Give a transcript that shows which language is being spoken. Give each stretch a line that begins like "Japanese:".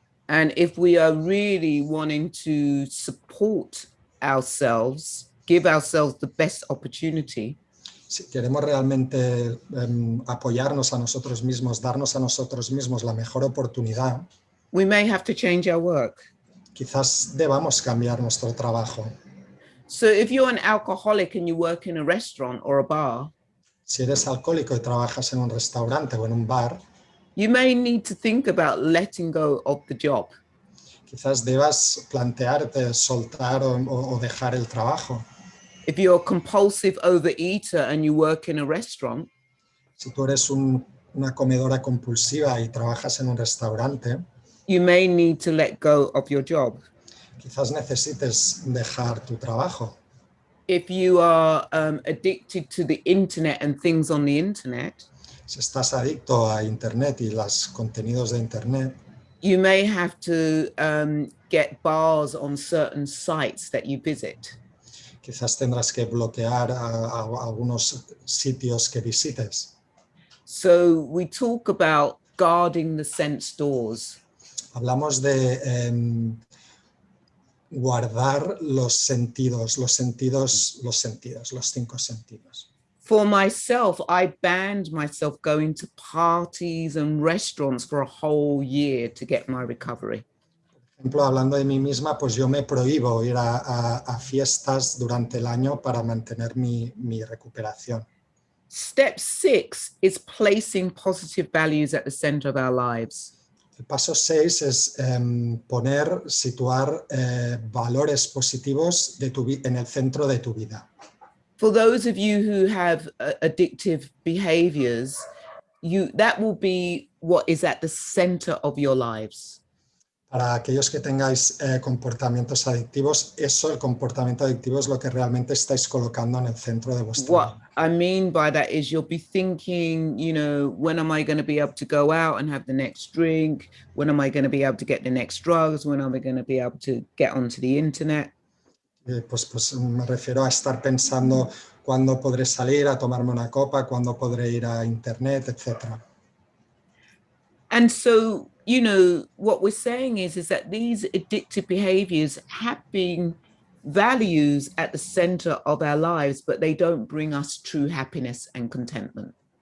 English: And if we are really wanting to support ourselves, give ourselves the best opportunity,
Spanish: si queremos realmente apoyarnos a nosotros mismos, darnos a nosotros mismos la mejor oportunidad,
English: we may have to change our work.
Spanish: quizás debamos cambiar nuestro trabajo.
English: So if you're an alcoholic and you work in a restaurant or a bar,
Spanish: Si eres alcohólico y trabajas en un restaurante o en un bar,
English: you may need to think about letting go of the job.
Spanish: quizás debas plantearte soltar o dejar el trabajo.
English: If you're a compulsive overeater and you work in a restaurant,
Spanish: Si tú eres una comedora compulsiva y trabajas en un restaurante,
English: you may need to let go of your job.
Spanish: quizás necesites dejar tu trabajo.
English: If you are addicted to the internet and things on the internet,
Spanish: Si estás adicto a Internet y los contenidos de Internet,
English: you may have to get bars on certain sites that you visit.
Spanish: quizás tendrás que bloquear a algunos sitios que visites.
English: So we talk about guarding the sense doors.
Spanish: Hablamos de guardar los cinco sentidos.
English: For myself, I banned myself going to parties and restaurants for a whole year to get my recovery.
Spanish: Por ejemplo, hablando de mí misma, pues yo me prohíbo ir a fiestas durante el año para mantener mi recuperación.
English: Step 6 is placing positive values at the center of our lives.
Spanish: El paso 6 es situar valores positivos en el centro de tu vida.
English: For those of you who have addictive behaviors, that will be what is at the center of your lives.
Spanish: Para aquellos que tengáis comportamientos adictivos, el comportamiento adictivo es lo que realmente estáis colocando en el centro de vuestra
English: What
Spanish: vida.
English: I mean by that is you'll be thinking, when am I going to be able to go out and have the next drink? When am I going to be able to get the next drugs? When am I going to be able to get onto the internet?
Spanish: Pues me refiero a estar pensando cuándo podré salir a tomarme una copa, cuándo podré ir a internet, etc.
English: And so, what we're saying is that these addictive behaviors have been values at the center of our lives, but they don't bring us true happiness and contentment.